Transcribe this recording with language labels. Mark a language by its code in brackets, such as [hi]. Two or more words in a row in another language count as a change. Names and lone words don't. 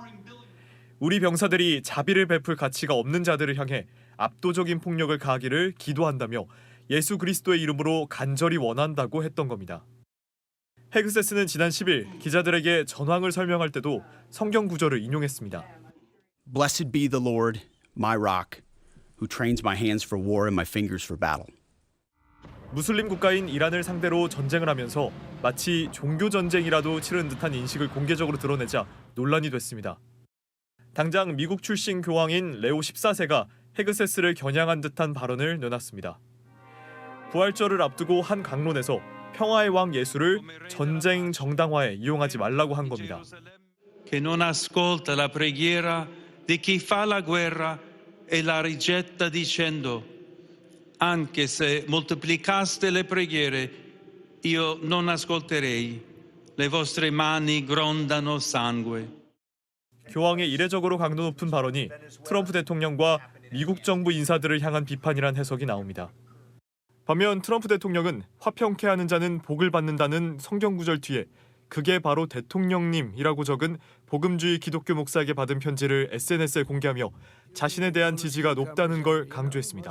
[ko] 우리 병사들이 자비를 베풀 가치가 없는 자들을 향해 압도적인 폭력을 가하기를 기도한다며 예수 그리스도의 이름으로 간절히 원한다고 했던 겁니다. 헤그세스는 지난 10일 기자들에게 전황을 설명할 때도 성경 구절을 인용했습니다. [en] Blessed be the Lord, my rock, who trains my hands for war and my fingers for battle. [ko] 무슬림 국가인 이란을 상대로 전쟁을 하면서 마치 종교 전쟁이라도 치른 듯한 인식을 공개적으로 드러내자 논란이 됐습니다. 당장 미국 출신 교황인 레오 14세가 헤그세스를 겨냥한 듯한 발언을 내놨습니다. 부활절을 앞두고 한 강론에서 평화의 왕 예수를 전쟁 정당화에 이용하지 말라고 한 겁니다. [it] Che non ascolta la preghiera di chi fa la guerra e la rigetta dicendo anche se moltiplicaste le preghiere io non ascolterei le vostre mani grondano sangue. [ko] 교황의 이례적으로 강도 높은 발언이 트럼프 대통령과 미국 정부 인사들을 향한 비판이란 해석이 나옵니다. 반면 트럼프 대통령은 화평케 하는 자는 복을 받는다는 성경 구절 뒤에 그게 바로 대통령님이라고 적은 복음주의 기독교 목사에게 받은 편지를 SNS에 공개하며 자신에 대한 지지가 높다는 걸 강조했습니다.